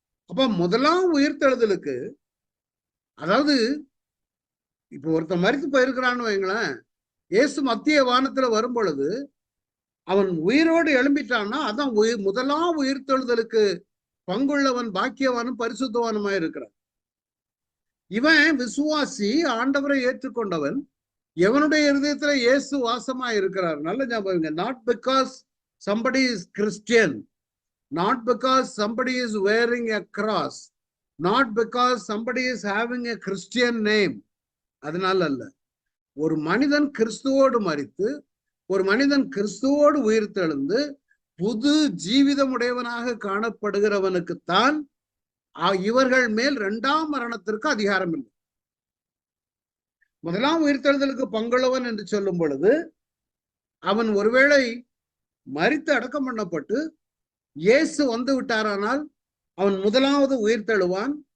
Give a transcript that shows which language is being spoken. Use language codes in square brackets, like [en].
[ta] அப்ப முதலாம் உயிர்த்தெழுதலுக்கு, அதாவது இப்ப ஒருத்தன் மரித்து போயிருக்கிறான்னு வைங்களேன், இயேசு மத்திய வானத்துல வரும் பொழுது அவன் உயிரோடு எழும்பிட்டான்னா அதான் முதலாம் உயிர்த்தெழுதலுக்கு பங்குள்ளவன், பாக்கியவானும் பரிசுத்தவானுமா இருக்கிறான். இவன் விசுவாசி, ஆண்டவரை ஏற்றுக்கொண்டவன், எவனுடைய இருதயத்துல இயேசு வாசமா இருக்கிறார். நல்ல ஞாபகம். [en] Not because somebody is Christian, not because somebody is wearing a cross, not because somebody is having a Christian name. [ta] அதனால அல்ல. ஒரு மனிதன் கிறிஸ்துவோடு மரித்து, ஒரு மனிதன் கிறிஸ்துவோடு உயிர்த்தெழுந்து புது ஜீவிதம் உடையவனாக காணப்படுகிறவனுக்குத்தான் இவர்கள் மேல் 2ஆம் மரணத்திற்கு அதிகாரம் இல்லை. முதலாம் உயிர்த்தெழுதலுக்கு பங்குள்ளவன் என்று சொல்லும் பொழுது அவன் ஒருவேளை மரித்து அடக்கம் பண்ணப்பட்டு இயேசு வந்து விட்டாரானால் அவன் முதலாவது உயிர்த்தெழுவான்.